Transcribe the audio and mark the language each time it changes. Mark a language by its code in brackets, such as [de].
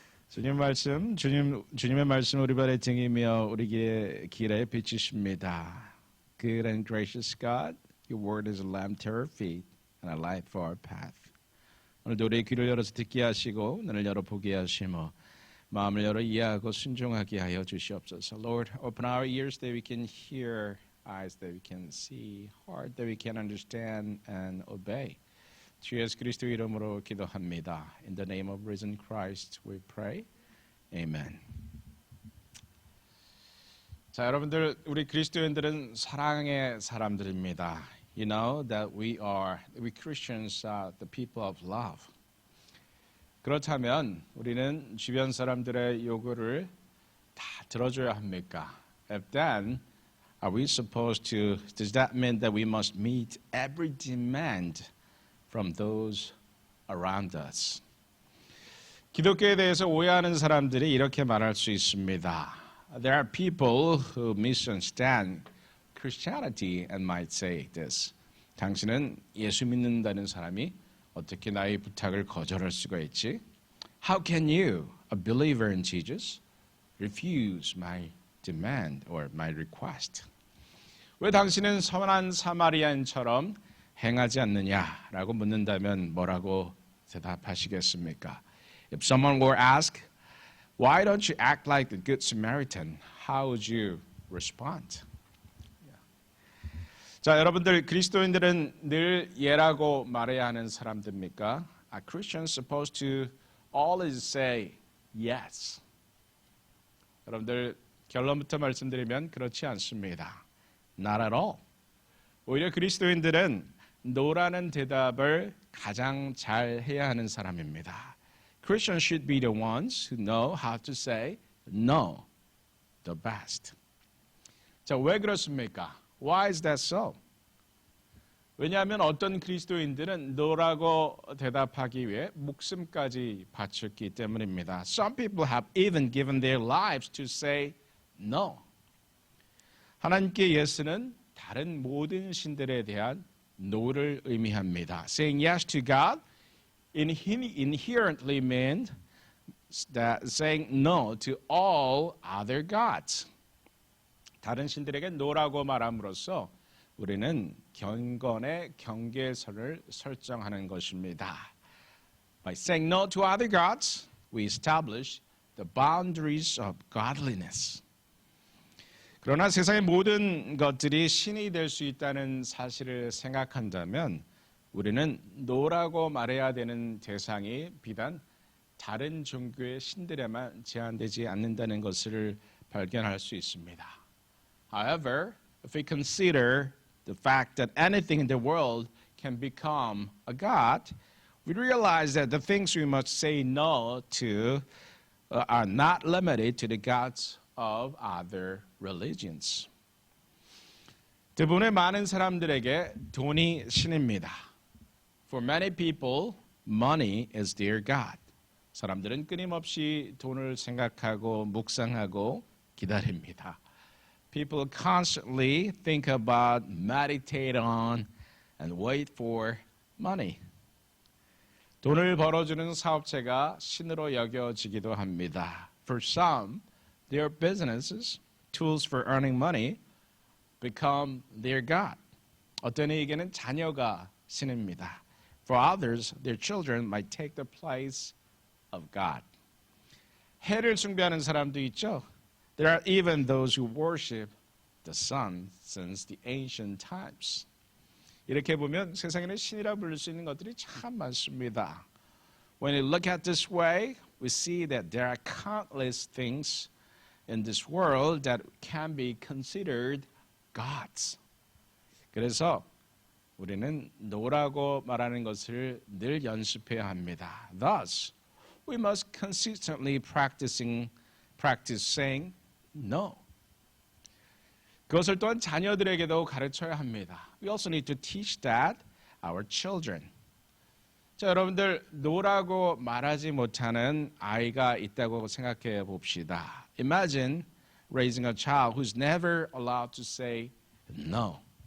[ko] 주님의 말씀 우리 발의 등이며 우리 길에 빛이십니다. [en] Good and gracious God, your word is a lamp to our feet and a light for our path. [ko] 오늘도 우리의 귀를 열어서 듣게 하시고 눈을 열어 보게 하시며 마음을 열어 이해하고 순종하게 하여 주시옵소서. [en] Lord, open our ears that we can hear, eyes that we can see, heart that we can understand and obey. [ko] 주 예수 그리스도 이름으로 기도합니다. [en] In the name of risen Christ we pray. Amen. [ko] 자, 여러분들 우리 그리스도인들은 사랑의 사람들입니다. [en] You know that we Christians are the people of love. [ko] 그렇다면 우리는 주변 사람들의 요구를 다 들어줘야 합니까? [en] If then, does that mean that we must meet every demand from those around us? [ko] 기독교에 대해서 오해하는 사람들이 이렇게 말할 수 있습니다. [en] There are people who misunderstand Christianity and might say this. [ko] 당신은 예수 믿는다는 사람이 어떻게 나의 부탁을 거절할 수가 있지? [en] How can you, a believer in Jesus, refuse my demand or my request? [ko] 왜 당신은 선한 사마리아인처럼 행하지 않느냐라고 묻는다면 뭐라고 대답하시겠습니까? [en] If someone were asked, why don't you act like the good Samaritan? How would you respond? [ko] 자, 여러분들 그리스도인들은 늘 예라고 말해야 하는 사람들입니까? [en] Are Christians supposed to always say yes? [ko] 여러분들 결론부터 말씀드리면 그렇지 않습니다. [en] Not at all. [ko] 오히려 그리스도인들은 no라는 대답을 가장 잘 해야 하는 사람입니다. [en] Christians should be the ones who know how to say no the best. [ko] 자, 왜 그렇습니까? [en] Why is that so? [ko] 왜냐하면 어떤 그리스도인들은 no라고 대답하기 위해 목숨까지 바쳤기 때문입니다. [en] Some people have even given their lives to say no. [ko] 하나님께 예스는 다른 모든 신들에 대한 no를 의미합니다. [en] Saying yes to God inherently means that saying no to all other gods. [ko] 다른 신들에게 no라고 말함으로써 우리는 경건의 경계선을 설정하는 것입니다. [en] By saying no to other gods, we establish the boundaries of godliness. [ko] 그러나 세상의 모든 것들이 신이 될 수 있다는 사실을 생각한다면 우리는 no라고 말해야 되는 대상이 비단 다른 종교의 신들에만 제한되지 않는다는 것을 발견할 수 있습니다. [en] However, if we consider the fact that anything in the world can become a god, we realize that the things we must say no to are not limited to the gods of other religions. [ko] 대부분의 많은 사람들에게 돈이 신입니다. [en] For many people, money is their god. [ko] 사람들은 끊임없이 돈을 생각하고 묵상하고 기다립니다. [en] People constantly think about, meditate on, and wait for money. [ko] 돈을 벌어주는 사업체가 신으로 여겨지기도 합니다. [en] For some, their businesses, tools for earning money, become their God. [ko] 어떤 이에게는 자녀가 신입니다. [en] For others, their children might take the place of God. [ko] 해를 숭배하는 사람도 있죠. [en] There are even those who worship the sun since the ancient times. [ko] 이렇게 보면 세상에는 신이라 부를 수 있는 것들이 참 많습니다. [en] When you look at this way, we see that there are countless things in this world that can be considered gods. [ko] 그래서 우리는 no라고 말하는 것을 늘 연습해야 합니다. [en] Thus, we must consistently practice saying no. [ko] 그것을 또한 자녀들에게도 가르쳐야 합니다. [en] We also need to teach that our children. [ko] 자, 여러분들 no라고 말하지 못하는 아이가 있다고 생각해 봅시다. [en] Imagine raising a child who's never allowed to say no.